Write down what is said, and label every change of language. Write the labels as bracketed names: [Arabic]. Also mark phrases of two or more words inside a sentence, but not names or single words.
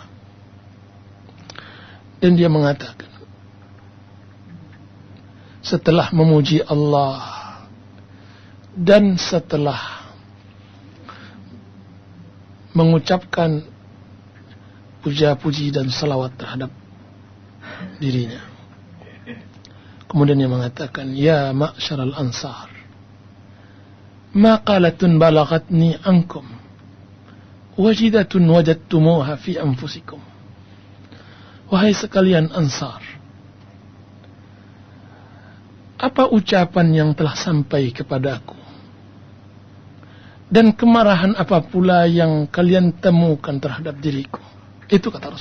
[Indonesian] Dan dia mengatakan, setelah memuji Allah dan setelah mengucapkan puja-puji dan salawat terhadap dirinya, kemudian dia mengatakan, [Arabic] يا معشر الأنصار، مقالة بلغتني عنكم وجدة وجدتموها في أنفسكم. [Indonesian] Wahai sekalian Ansar, apa ucapan yang telah sampai kepadaku? Dan kemarahan apa pula yang kalian temukan terhadap diriku?